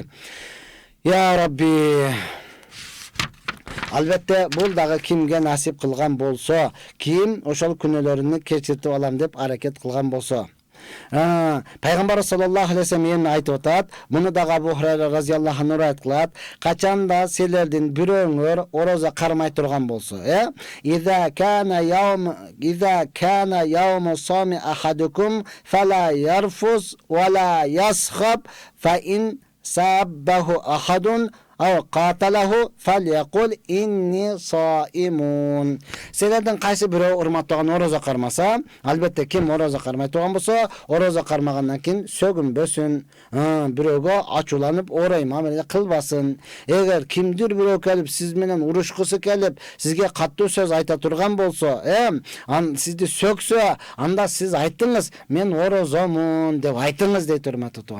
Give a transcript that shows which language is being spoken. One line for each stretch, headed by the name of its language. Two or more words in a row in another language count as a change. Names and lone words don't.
Arabic: يا ربي,
Kyrgyz: албетте бул дагы кимге насип кылган болсо, ким ошол күнөөлөрүнү кечиртип алам деп аракет кылган болсо. Пайгамбар
Arabic: صلى الله عليه وسلم
Kyrgyz: айтып атат, муну дагы Абу Хурайра
Arabic: رضي الله عنه
Kyrgyz: айткылат, качанда силердин бирөөңөр орозо кармай турган болсо,
Arabic: إذا كان يوم صوم أحدكم فلا يرفث ولا يصخب فإن سابه أحد أو قاتله فليقل إني صائم.
Kyrgyz: Силерден кайсы бирөө урматтаган орозо кармаса, албетте ким орозо кармай турган болсо, орозо кармагандан кийин сөгүнбөсүн, бирөөгө ачууланып орой мамиле кылбасын. Эгер кимдир бирөө келип сиз менен урушкусу келип, сизге каттуу сөз айта турган болсо, сизди сөксө, анда сиз айттыңыз, мен орозомун деп айтыңыз дейт урматтуу тууган.